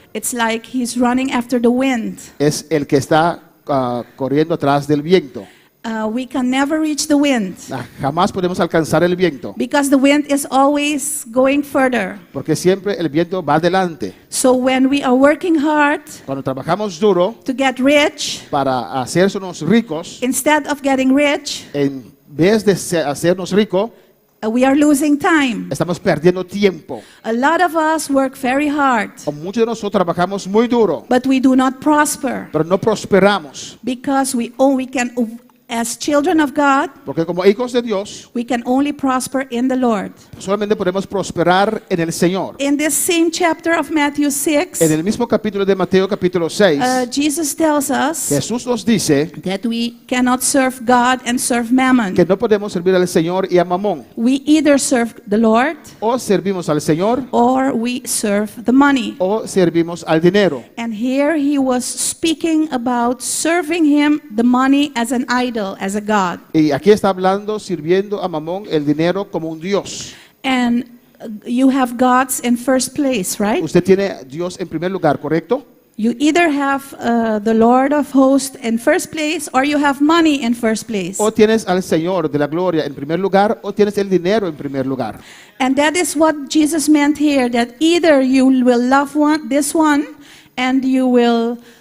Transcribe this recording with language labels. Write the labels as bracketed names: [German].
[English] it's like he's running after the wind. [Spanish] es el que está corriendo atrás del viento. [English] We can never reach the wind [Spanish] Jamás podemos alcanzar el viento, [English] because the wind is always going further. [Spanish] porque siempre el viento va adelante. [English] So when we are working hard [Spanish] Cuando trabajamos duro [English] to get rich, [Spanish] para hacernos ricos, [English] instead of getting rich, [Spanish] en vez de hacernos ricos, [English] we are losing time. [Spanish] estamos perdiendo tiempo. [English] A lot of us work very hard, [Spanish] O muchos de nosotros trabajamos muy duro, [English] but we do not prosper [Spanish] pero no prosperamos, [English] because as children of God, [Spanish] porque como hijos de Dios [English] we can only prosper in the Lord. [Spanish] solamente podemos prosperar en el Señor. [English] In this same chapter of Matthew 6, [Spanish] En el mismo capítulo de Mateo capítulo 6, [English] Jesus tells us [Spanish] Jesús nos dice [English] that we cannot serve God and serve mammon. [Spanish] que no podemos servir al Señor y a Mamón. [English] We either serve the Lord [Spanish] O servimos al Señor [English] or we serve the money. [Spanish] o servimos al dinero. [English] And here he was speaking about serving him the money as an idol, as a god. [Spanish] Y aquí está hablando sirviendo a Mamón el dinero como un Dios. [English] And you have gods in first place, right? [Spanish] Usted tiene a Dios en primer lugar, ¿correcto? [English] You either have the Lord of hosts in first place or you have money in first place. [Spanish] O tienes al Señor de la gloria en primer lugar o tienes el dinero en primer lugar. [English] And that is what Jesus meant here, that either you will love this one and you will